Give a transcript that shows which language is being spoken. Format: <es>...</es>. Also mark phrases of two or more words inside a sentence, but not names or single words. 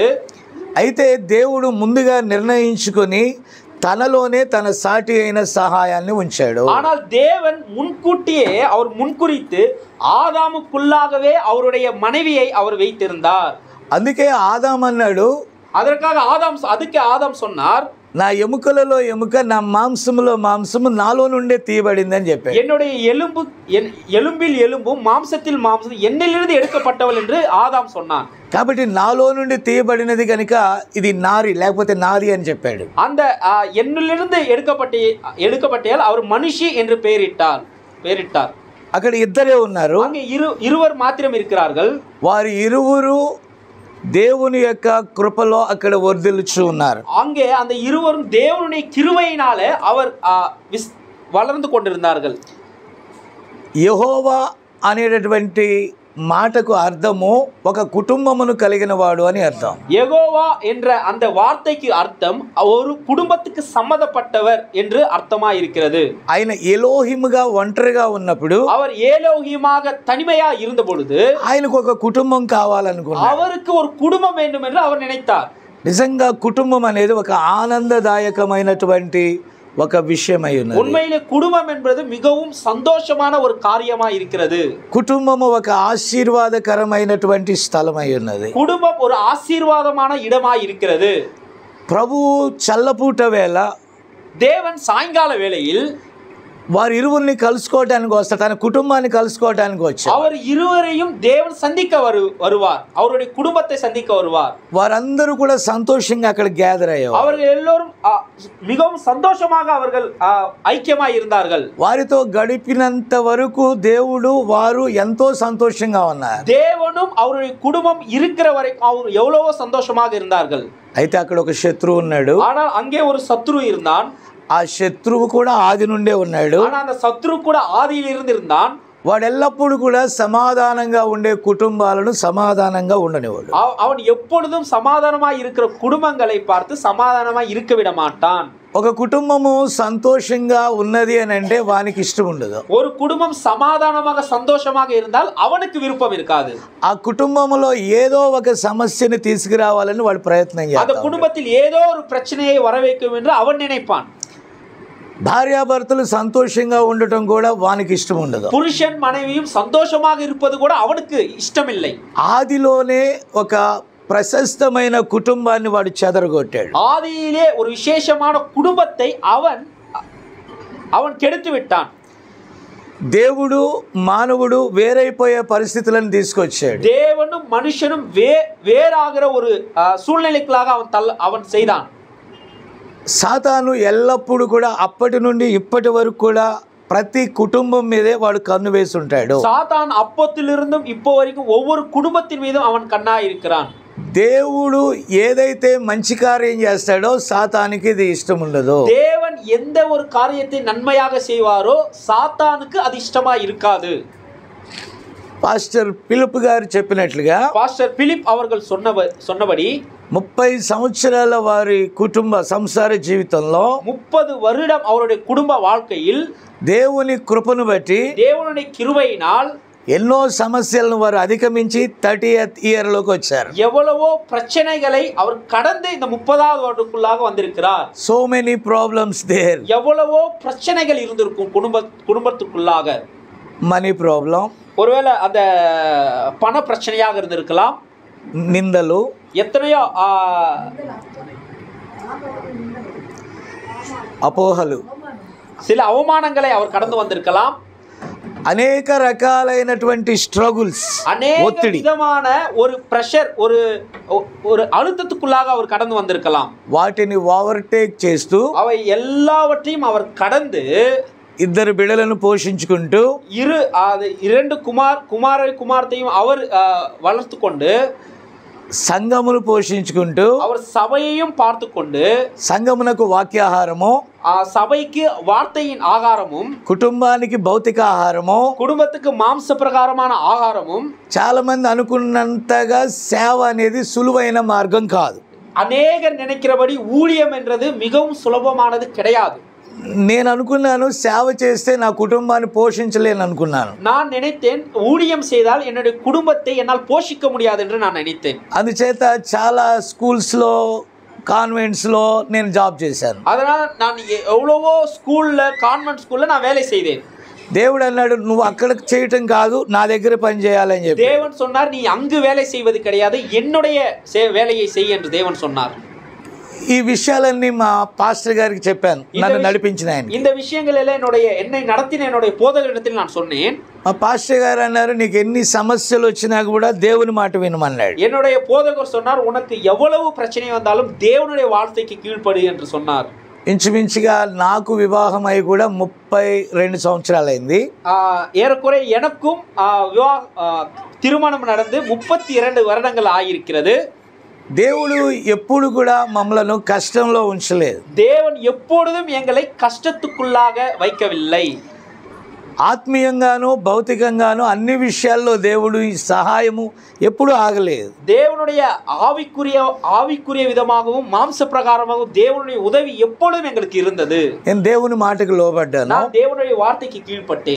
<te>అయితే దేవుడు ముందుగా నిర్ణయించుకొని తనలోనే తన సాటి అయిన సహాయాన్ని ఉంచాడు.</te> <ta>ஆனால் தேவன் முன்கூட்டியே அவர் முன்குறித்து ஆதாமுக்குள்ளாகவே அவருடைய மனைவியை அவர் வைத்திருந்தார்.</ta> <te>అందుకే ఆదాం అన్నాడు,</te> <ta>அதுக்கு ஆதாம் சொன்னார்,</ta> <te>నా ఎముకలలో ఎముక నా మాంసములో మాంసము నాలో నుండే తీయబడింది అని చెప్పాడు.</te> <ta>என்னுடைய எலும்பில் எலும்பும் மாம்சத்தில் மாம்சம் என்னிலிருந்து எடுக்கப்பட்டவள் என்று ஆதாம் சொன்னான்.</ta> <te>కాబట్టి నాలో నుండి తీయబడినది కనుక ఇది నారి లేకపోతే నారి అని చెప్పాడు.</te> <ta>அந்த என்னிலிருந்து எடுக்கப்பட்டால் அவர் மனுஷி என்று பெயரிட்டார்.</ta> <te>అక్కడ ఇద్దరే ఉన్నారు.</te> <ta>அங்கே இருவர் மாத்திரம் இருக்கிறார்கள்.</ta> <te>వారి ఇరువురు దేవుని యొక్క కృపలో అక్కడ వర్ధిల్లుచు ఉన్నారు.</te> <ta>அங்கே அந்த இருவரும் தேவனுடைய கிருபையினாலே அவர் வளர்ந்து கொண்டிருந்தார்கள்.</ta> <te>యెహోవా అనేటటువంటి మాటకు అర్థము ఒక కుటుంబమును కలిగిన వాడు అని అర్థం.</te> <ta>యెహోవా என்ற அந்த வார்த்தைக்கு அர்த்தம் ஒரு குடும்பத்துக்கு சம்பந்தப்பட்டவர் என்று அர்த்தமாய் இருக்கிறது.</ta> <te>ఆయన ఎలోహిముగా ఒంటరిగా ఉన్నప్పుడు,</te> <ta>அவர் ஏலோகியமாக தனிமையா இருந்த பொழுது</ta> <te>ఆయనకు ఒక కుటుంబం కావాలనుకున్నాడు.</te> <ta>அவருக்கு ஒரு குடும்பம் வேண்டும் என்று அவர் நினைத்தார்.</ta> <te>నిజంగా కుటుంబం అనేది ఒక ఆనందదాయకమైనటువంటి ఒక విషయమై ఉన్నది.</te> <ta>உண்மையிலே குடும்பம் என்பது மிகவும் சந்தோஷமான ஒரு காரியமாய் இருக்கிறது.</ta> <te>కుటుంబము ఒక ఆశీర్వాదకరమైనటువంటి స్థలమై ఉన్నది.</te> <ta>குடும்பம் ஒரு ஆசீர்வாதமான இடமாய் இருக்கிறது.</ta> <te>ప్రభువు చల్లపూట వేళ</te> <ta>தேவன் சாயங்கால வேளையில்</ta> <te>వారి ఇరువురిని కలుసుకోవడానికి వస్తారు, తన కుటుంబాన్ని కలుసుకోవడానికి వచ్చారు.</te> <ta>அவர் இருவரையும் தேவன் சந்திக்க வருவார், அவருடைய குடும்பத்தை சந்திக்க வருவார்.</ta> <te>వారందరూ కూడా సంతోషంగా అక్కడ గ్యాదర్ అయ్యారు.</te> <ta>அவர்கள் எல்லோரும் மிகவும் சந்தோஷமாக அவர்கள் ஐக்கியமாய் இருந்தார்கள்.</ta> <te>వారితో గడిపినంత వరకు దేవుడు వారు ఎంతో సంతోషంగా ఉన్నారు.</te> <ta>தேவனும் அவருடைய குடும்பம் இருக்கிற வரைக்கும் அவர் எவ்வளவோ சந்தோஷமாக இருந்தார்கள்.</ta> <te>అయితే అక్కడ ఒక శత్రువు ఉన్నాడు.</te> <ta>ஆனால் அங்கே ஒரு சத்ரு இருந்தான்.</ta> <te>ఆ శత్రువు కూడా ఆది నుండే ఉన్నాడు.</te> <ta>ஆனால் அந்த சத்ரு கூட ஆதியில் இருந்திருந்தான்.</ta> <te>వాడు ఎల్లప్పుడూ కూడా సమాధానంగా ఉండే కుటుంబాలను సమాధానంగా ఉండనివాడు.</te> <ta>அவன் எப்பொழுதும் சமாதானமாய் இருக்கிற குடும்பங்களை பார்த்து சமாதானமாய் இருக்க விட மாட்டான்.</ta> <te>ఒక కుటుంబము సంతోషంగా ఉన్నది అని అంటే వానికి ఇష్టం ఉండదు.</te> <ta>ஒரு குடும்பம் சமாதானமாக சந்தோஷமாக இருந்தால் அவனுக்கு விருப்பம் இருக்காது.</ta> <te>ఆ కుటుంబంలో ఏదో ఒక సమస్యని తీసుకురావాలని వాడు ప్రయత్నం చేస్తాడు.</te> <ta>அந்த குடும்பத்தில் ஏதோ ஒரு பிரச்சனையை வர வேண்டும் என்று அவன் நினைப்பான்.</ta> <te>భార్యాభర్తలు సంతోషంగా ఉండటం కూడా వానికి ఇష్టం ఉండదు.</te> <ta>పురుషన్ மனைவியும் சந்தோஷமாக இருப்பது கூட அவனுக்கு இஷ்டமில்லை.</ta> <te>ఆదిలోనే ఒక ప్రశస్తమైన కుటుంబాన్ని వాడు చెదరగొట్టాడు.</te> <ta>ஆதியிலே ஒரு விசேஷமான குடும்பத்தை அவன் கெடுத்து விட்டான்.</ta> <te>దేవుడు మానవుడు వేరైపోయే పరిస్థితులను తీసుకొచ్చాడు.</te> <ta>தேவனும் மனுஷனும் வேறாகிற ஒரு சூழ்நிலைக்குள்ளாக அவன் செய்தான்.</ta> <te>సాతాను ఎల్లప్పుడూ కూడా అప్పటి నుండి ఇప్పటి వరకు కూడా ప్రతి కుటుంబం మీదే వాడు కన్ను వేసి ఉంటాడు.</te> <ta>சாத்தான் அப்பத்திலிருந்தும் இப்போ வரைக்கும் ஒவ்வொரு குடும்பத்தின் மீதும் அவன் கண்ணாய் இருக்கிறான்.</ta> <te>దేవుడు ఏదైతే మంచి కార్యం చేస్తాడో సాతానికి ఇది ఇష్టం ఉండదు.</te> <ta>தேவன் எந்த ஒரு காரியத்தை நன்மையாக செய்வாரோ சாத்தானுக்கு அது ఇష్టமாய் இருக்காது.</ta> <te>పాస్టర్ ఫిలిప్ గారు చెప్పినట్లుగా,</te> <ta>పాస్టర్ ఫిలిప్ அவர்கள் சொன்னபடி</ta> <te>30 సంవత్సరాల వారి కుటుంబ సంసార జీవితంలో</te> <ta>30 வருடம் அவருடைய குடும்ப வாழ்க்கையில்</ta> <te>దేవుని కృపను బట్టి</te> <ta>தேவனுடைய கிருபையினால்</ta> <te>ఎన్నో సమస్యలను వారు అధిగమించి 30th ఇయర్లోకి వచ్చారు.</te> <ta>எவ்வளவோ பிரச்சனைகளை அவர் கடந்து இந்த 30வது வருடத்துக்குள்ளாக வந்திருக்கிறார்.</ta> <en>So many problems there.</en> <ta>எவ்வளவோ பிரச்சனைகள் இருந்திருக்கும் குடும்பத்துக்குள்ளாக.</ta> <en>money problem,</en> <ta>ஒருவேளை அந்த பண பிரச்சனையாக இருந்திருக்கலாம்.</ta> <te>నిందలు,</te> <ta>எத்தனையோ</ta> <te>అపోహలు,</te> <ta>சில அவமானங்களை அவர் கடந்து வந்திருக்கலாம்.</ta> <te>అనేక రకాలైనటువంటి స్ట్రగుల్స్,</te> <ta>అనేక విధமான ஒரு ప్రెషర్, ஒரு அழுத்தத்துக்குள்ளாக அவர் கடந்து வந்திருக்கலாம்.</ta> <te>వాటిని ఓవర్టేక్ చేస్తూ</te> <ta>அவை எல்லாவற்றையும் அவர் கடந்து</ta> <te>ఇద్దరు బిడ్డలను పోషించుకుంటూ</te> <ta>இரண்டு குமாரத்தையும் அவர் வளர்த்து கொண்டு</ta> <te>సంఘమును పోషించుకుంటూ</te> <ta>அவர் சபையையும் பார்த்து கொண்டு</ta> <te>సంఘమునకు వాక్యాహారము</te> <ta>சபைக்கு வார்த்தையின் ஆகாரமும்</ta> <te>కుటుంబానికి భౌతిక ఆహారము</te> <ta>குடும்பத்துக்கு மாம்ச பிரகாரமான ஆகாரமும்</ta> <te>చాలా మంది అనుకున్నంతగా సేవ అనేది సులువైన మార్గం కాదు.</te> <ta>அநேகர் நினைக்கிறபடி ஊழியம் என்றது மிகவும் சுலபமானது கிடையாது.</ta> <te>నేను అనుకున్నాను సేవ చేస్తే నా కుటుంబాన్ని పోషించలేను అనుకున్నాను.</te> <ta>நான் நினைத்தேன் ஊழியம் செய்தால் என்னுடைய குடும்பத்தை என்னால் போஷிக்க முடியாது என்று நான் நினைத்தேன்.</ta> <te>అందుచేత చాలా స్కూల్స్లో కాన్వెంట్స్లో నేను జాబ్ చేశాను.</te> <ta>அதனால் நான் எவ்வளவோ ஸ்கூல்ல கான்வென்ட் ஸ்கூல்ல நான் வேலை செய்தேன்.</ta> <te>దేవుడు అన్నాడు నువ్వు అక్కడ చేయటం కాదు నా దగ్గర పని చేయాలని చెప్పి.</te> <ta>தேவன் சொன்னார் நீ அங்கு வேலை செய்வது கிடையாது என்னுடைய வேலையை செய் என்று தேவன் சொன்னார்.</ta> <te>ఈ విషయాలన్నీ మా పాస్టర్ గారికి చెప్పాను, నన్ను నడిపించిన ఆయన.</te> <ta>இந்த விஷயங்கள் எல்லாம் என்னை நடத்தின என்னுடைய போதகரிடத்தில் நான் சொன்னேன்.</ta> <te>మా పాస్టర్ గారు అన్నారు నీకు ఎన్ని సమస్యలు వచ్చినా కూడా దేవుని మాట వినమన్నాడు.</te> <ta>என்னுடைய போதகர் சொன்னார் உனக்கு எவ்வளவு பிரச்சனை வந்தாலும் தேவனுடைய வார்த்தைக்கு கீழ்ப்படு என்று சொன்னார்.</ta> <te>ఇంచుమించుగా నాకు వివాహం అయి కూడా 32 సంవత్సరాలు అయింది.</te> <ta>ஏறக்குறை எனக்கும் திருமணம் நடந்து 32 வருடங்கள் ஆகியிருக்கிறது.</ta> <te>దేవుడు ఎప్పుడు కూడా మమ్మలను కష్టంలో ఉంచలేదు.</te> <ta>தேவன் எப்பொழுதும் எங்களை கஷ்டத்துக்குள்ளாக வைக்கவில்லை.</ta> <te>ఆత్మీయంగాను భౌతికంగాను అన్ని విషయాల్లో దేవుడు సహాయము ఎప్పుడు ఆగలేదు.</te> <ta>தேவனுடைய ஆவிக்குரிய விதமாகவும் மாம்ச பிரகாரமாகவும் தேவனுடைய உதவி எப்பொழுதும் எங்களுக்கு இருந்தது.</ta> <te>నేను దేవుని మాటకు లోబడ్డాను.</te> <ta>நான் தேவனுடைய வார்த்தைக்கு கீழ்ப்பட்டேன்.</ta>